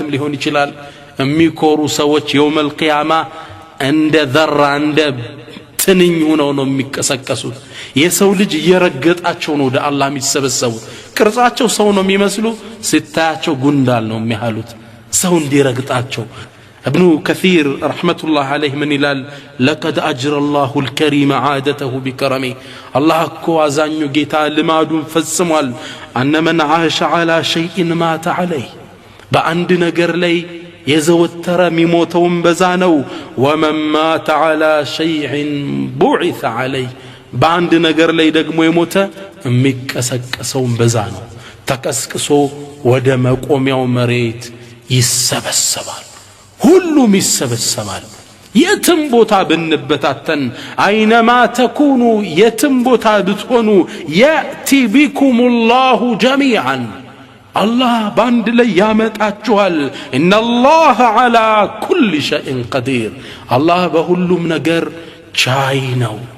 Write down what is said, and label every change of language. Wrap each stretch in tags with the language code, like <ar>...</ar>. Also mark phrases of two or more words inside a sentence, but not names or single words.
<am>ሊሆን ይችላል። የሚኮሩ ሰዎች</am> <ar>يوم القيامة</ar> <am>እንደ ዘራ እንደ ትንኝ ሆነው ነው የሚቀሰቀሱት። የሰው ልጅ እየረገጣቸው ነው ወደ አላህ የሚሰበሰቡት። ቅርጻቸው ሰው ነው የሚመስሉ፣ ስታያቸው ጉንዳል ነው የሚያህሉት ሰው እንዲረግጣቸው።</am> <ar>ابن كثير رحمة الله عليه من</ar> <am>ይላል</am> <ar>لقد أجرى الله الكريم عادته بكرمه الله</ar> <am>እኮ አዛኙ ጌታ ልማዱን ፈጽሟል።</am> <ar>أن من عاش على شيء مات عليه</ar> <am>በአንድ ነገር ላይ የዘወተረ የሚሞተውን በዛ ነው።</am> <ar>ومن مات على شيء بعث عليه</ar> <am>በአንድ ነገር ላይ ደግሞ የሞተ የሚቀሰቀሰውን በዛ ነው። ተቀስቅሶ ወደ መቆሚያው መሬት ይሰበሰባል። ሁሉም ይሰበሰባል። የትም ቦታ ብንበታተን</am> <ar>أينما تكونوا</ar> <am>የትም ቦታ ብትሆኑ</am> <ar>يأت بكم الله جميعا</ar> <am>አላህ በአንድ ላይ ያመጣችኋል።</am> <ar>إن الله على كل شيء قدير</ar> <am>አላህ በሁሉም ነገር ቻይ ነው።</am>